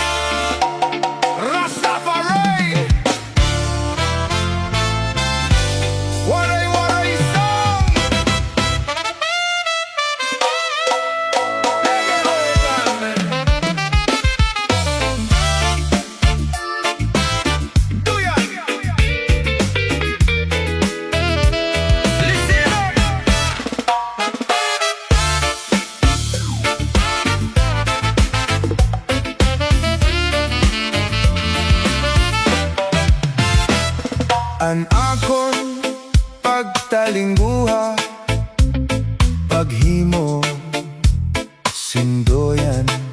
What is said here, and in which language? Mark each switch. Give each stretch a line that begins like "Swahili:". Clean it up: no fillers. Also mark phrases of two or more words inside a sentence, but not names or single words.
English: Rastafari. Waray Waray song. Do ya? Listen up.
Waray: An akon pagtalingguha, paghimo sindoyan,